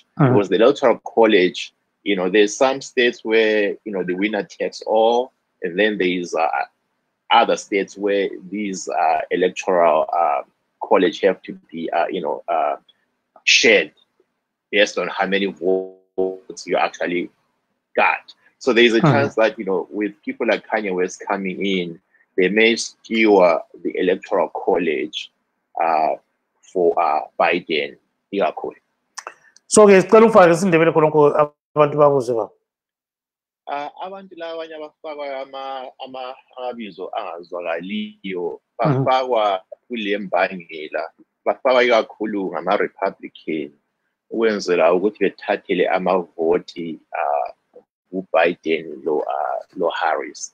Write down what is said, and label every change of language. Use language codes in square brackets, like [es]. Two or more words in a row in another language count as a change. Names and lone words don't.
[en] Because the Electoral College, you know, there's some states where, you know, the winner takes all, and then there's other states where these Electoral College have to be, shared based on how many votes you actually got. So there's a chance that, you know, with people like Kanye West coming in, they may skew the Electoral College for Biden. [nd] So ke sicela ufake isindebele khonokho abantu bakuze ba. Abantu labanye abafakwa amabizo angazwakaliyo bafakwa kule mbangela, bafakwa ikakhulu ngama-Republican ukwenzela ukuthi bethathele amavoti uBiden lo Harris.